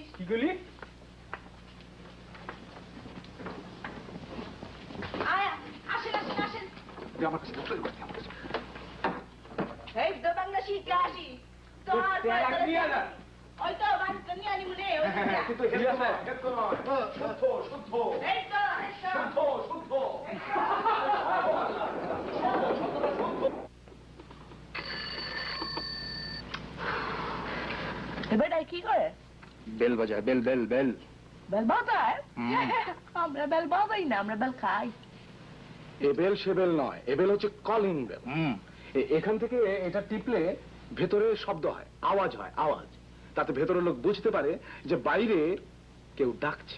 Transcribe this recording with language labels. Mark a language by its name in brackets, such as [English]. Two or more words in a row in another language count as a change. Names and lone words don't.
[Bangla] কি করলি? আসেন আসেন আসেন। আমার কাছে এই তো বাংলা শিখে আসি। ওই তো বাড়িতে নিয়ে আনি মনে। কিন্তু শুদ্ধ শুদ্ধ, এই তো শুদ্ধ শুদ্ধ। বেটাই কি করে? বেল বাজায়, বেল বেল বেল। বেল বাজায়? আমরা বেল বাজাই না, আমরা বেল খাই। এ বেল সে বেল নয়, এ বেল হচ্ছে [English] calling bell. [Bangla] এখান থেকে এটা টিপলে ভেতরে শব্দ হয়, আওয়াজ হয়, আওয়াজ। তাতে ভেতরের লোক বুঝতে পারে যে বাইরে কেউ ডাকছে।